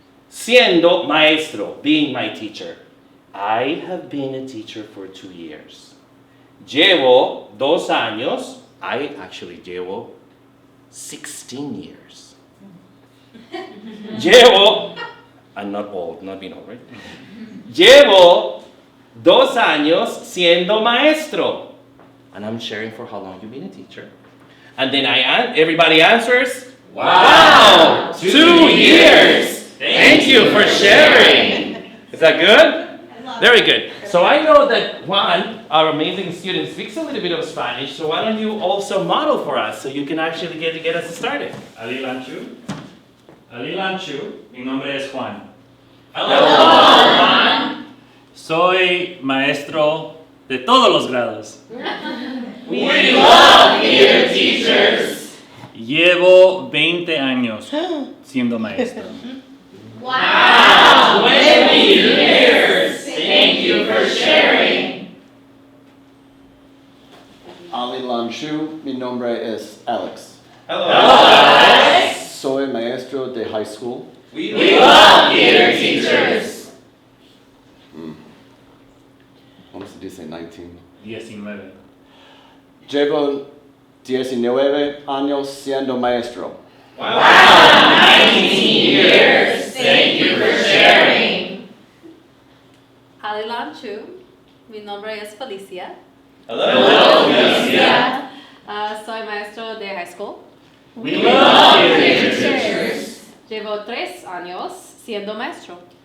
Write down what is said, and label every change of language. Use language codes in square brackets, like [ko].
[es] Siendo maestro, [en] being my teacher. I have been a teacher for 2 years. [es] Llevo 2 años. [en] I actually [es] llevo [en] 16 years. [es] Llevo, [en] I'm not old, not being old, right? [es] Llevo 2 años siendo maestro. [en] And I'm sharing for how long you've been a teacher. And then everybody answers, wow, 2 years. Thank you for sharing. Is that good? Very good. So I know that Juan, our amazing student, speaks a little bit of Spanish. So why don't you also model for us so you can actually get us started? [es] Ali Lan Chu. Ali Lan Chu. Mi nombre es Juan. [en] Hello, Juan. [es] Soy maestro de todos los grados. [en] We love theater teachers. [es] Llevo 20 años siendo maestro. [en] Wow, 20 years. Thank you for sharing. [es] Ali Lan Chu, mi nombre es Alex. [en] Hello. Alex. [es] Soy maestro de [en] high school. We love theater teachers. [es] Vamos a decir 19. 19. Llevo 19 años siendo maestro. [en] Wow, 19 years. Thank you for sharing. [es] Alilan Chu, mi nombre es Felicia. [en] Hello, Felicia. [es] Soy maestro de [en] high school. We love theater teachers. [es] Llevo 3 años siendo maestro.